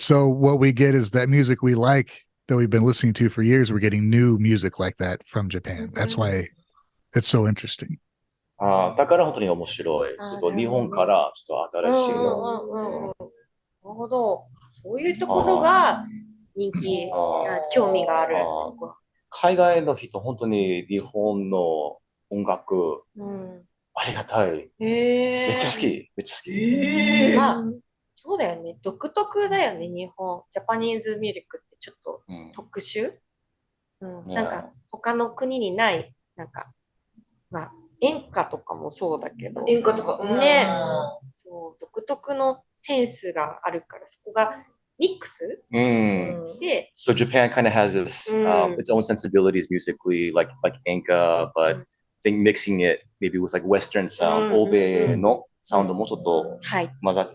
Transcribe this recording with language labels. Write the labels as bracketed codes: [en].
[en] So what we get is that music we like that we've been listening to for years. We're getting new music like that from Japan. That's why it's so interesting. [ja] だから本当に面白い。ちょっと日本からちょっと新しいの。なるほど。そういうところが人気、興味がある。海外の人、本当に日本の音楽、ありがたい。めっちゃ好き。めっちゃ好き。まあ、そうだよね。独特だよね、日本。ジャパニーズミュージックってちょっと特殊、なんか他の国にない、なんか、まあ、演歌とかもそうだけど。演歌とか。ね。そう、独特のセンスがあるから、そこがミックスして。 [en] So Japan kind of has this its own sensibilities musically, like enka, but I think mixing it maybe with like Western sound, [ja] 欧米のサウンドもちょっと混ざって、